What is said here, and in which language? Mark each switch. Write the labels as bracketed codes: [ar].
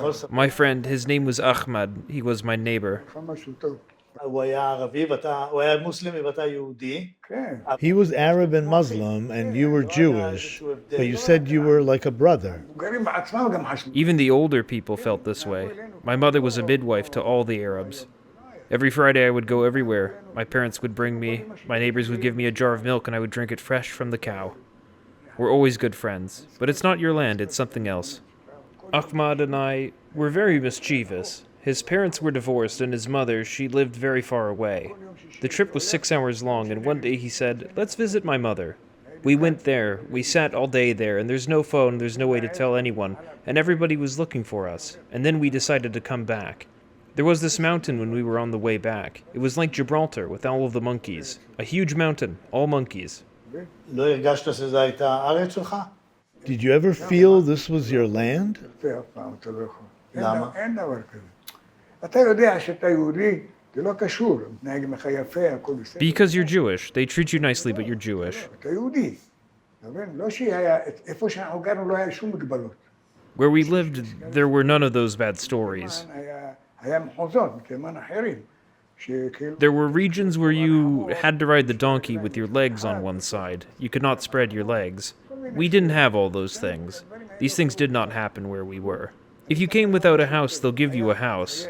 [en] My friend, his name was Ahmad. He was my neighbor. [he] הוא היה ערבי הוא היה מוסלמי ואתה יהודי. כן. [en] He was Arab and Muslim, and you were Jewish, but you said you were like a brother. [he] המבוגרים בעצמם גם חשבו. [en] Even the older people felt this way. My mother was a midwife to all the Arabs. Every Friday I would go everywhere. My parents would bring me, my neighbors would give me a jar of milk, and I would drink it fresh from the cow. We're always good friends, but it's not your land, it's something else. Ahmad and I were very mischievous. His parents were divorced, and his mother, she lived very far away. The trip was 6 hours long, and one day he said, "Let's visit my mother." We went there, we sat all day there, and there's no phone, there's no way to tell anyone, and everybody was looking for us. And then we decided to come back. There was this mountain when we were on the way back. It was like Gibraltar with all of the monkeys. A huge mountain, all monkeys. [he] לא הרגשת שזו הייתה הארץ שלך? [en] Did you ever feel this was your land? [he] זה אף פעם אתה לא יכול. למה? אין דבר כזה. אתה יודע שאתה יהודי, זה לא קשור. מתנהג לך יפה, הכל בסדר. [en] Because you're Jewish. They treat you nicely, but you're Jewish. [he] אתה יהודי. אתה מבין? לא שהיה, איפה שאנחנו גרנו לא היה שום מגבלות. [en] Where we lived, there were none of those bad stories. [he] היה מחוזות, מתימן אחרים. [en] There were regions where you had to ride the donkey with your legs on one side. You could not spread your legs. We didn't have all those things. These things did not happen where we were. If you came without a house, they'll give you a house.